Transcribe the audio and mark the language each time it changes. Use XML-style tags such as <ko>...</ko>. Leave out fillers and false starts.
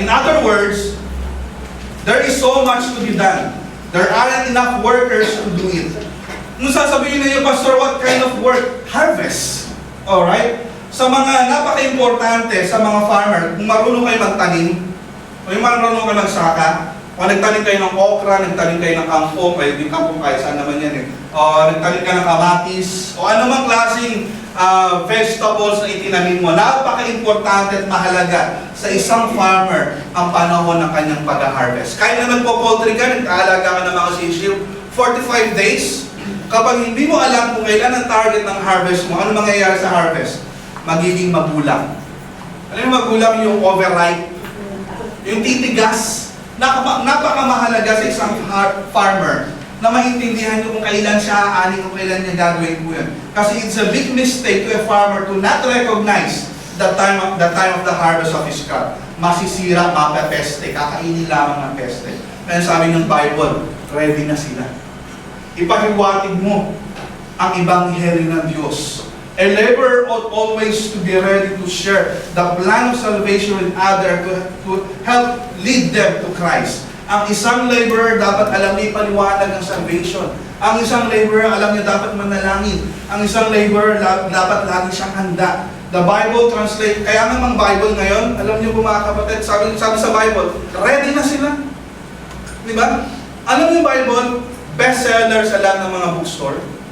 <en>In other words, there is so much to be done. There aren't enough workers to do it.</en> <tl>Kung sasabihin niyo,</tl> <en>Pastor, what kind of work? Harvest. Alright?</en> <tl>Sa mga napaka-importante, sa mga farmer, kung marunong kayo magtanim, o yung marunong kayo magsaka, o nagtanim kayo ng okra, nagtanim kayo ng kangkong, kayo di kangkong kayo, saan naman yan o nagtanim ka ng kamatis, o anumang klaseng vegetables na itinanim mo, napaka-importante at mahalaga sa isang farmer ang panahon ng kanyang pag-harvest. Kahit na nagpo-poultry ka, nag-aalaga ka ng mga sisiw, 45 days, kapag hindi mo alam kung kailan ang target ng harvest mo, ano mangyayari sa harvest? Magiging magulang. Alam mo magulang yung overripe, yung titigas, napakamahalaga sa isang farmer na maintindihan nyo kung kailan siya aanin, kung kailan niya gagawin po yun.</tl> <en>Kasi it's a big mistake to a farmer to not recognize the time of the harvest of his crop.</en> <tl>Masisira, mapapeste, kakainin lamang ng peste. Kaya sabi ng Bible, ready na sila. Ipahiwatig mo ang Ebanghelyo ng Diyos.</tl> <en>A laborer ought always to be ready to share the plan of salvation with others to help lead them to Christ.</en> <tl>Ang isang laborer dapat alam niya ipaliwanag ng salvation. Ang isang laborer alam niya dapat manalangin. Ang isang laborer dapat lagi siyang handa.</tl> <en>The Bible translate,</en> <tl>kaya namang Bible ngayon, alam niyo po mga kapatid, sabi sa Bible, ready na sila. Di ba? Alam niyo Bible, bestseller sa lahat ng mga bookstore.</tl>